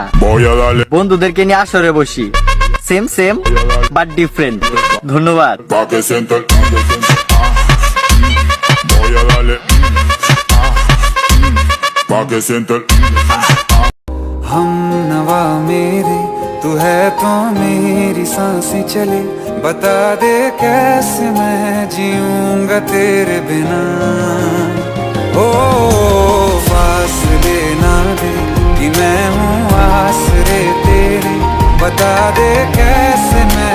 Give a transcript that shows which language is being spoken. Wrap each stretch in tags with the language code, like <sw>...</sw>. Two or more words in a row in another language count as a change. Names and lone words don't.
<es>voy a darle</es> <bn>বন্ধুদেরকে নিয়ে আসরে বসি।</bn> <en>same same but different.</en> <bn>ধন্যবাদ।</bn> <es>pa' que sienta el voy a darle pa' que sienta el</es> <hi>हम नवा मेरे तू है तो मेरी सांसें चले, बता दे कैसे मैं जीऊंगा तेरे बिना। ओ फासले ना दे कि मैं हूँ आसरे तेरे, बता दे कैसे</hi>